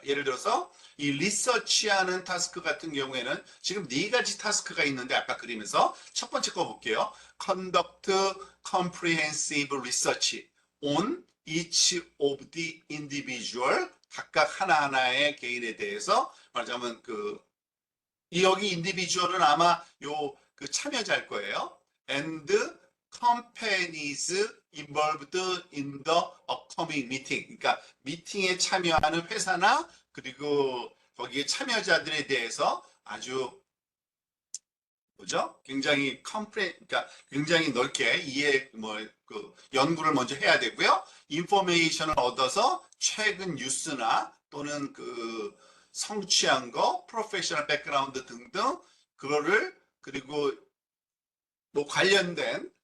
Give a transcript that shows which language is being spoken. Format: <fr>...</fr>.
<ko>예를 들어서 이 리서치하는 타스크 같은 경우에는 지금 네 가지 타스크가 있는데 아까 그리면서 첫 번째 거 볼게요.</ko> <en>Conduct comprehensive research on each of the individual</en> <ko>각각 하나하나의 개인에 대해서 말하자면 그 여기 인디비주얼은 아마 요 그 참여자일 거예요.</ko> <en>And companies involved in the upcoming meeting.</en> <ko>그러니까 미팅에 참여하는 회사나 그리고 거기에 참여자들에 대해서 아주 뭐죠? 굉장히 그러니까 굉장히 넓게 이해 그 연구를 먼저 해야 되고요. 인포메이션을 얻어서 최근 뉴스나 또는 그 성취한 거, 프로페셔널 백그라운드 등등 그거를 그리고 뭐 관련된</ko>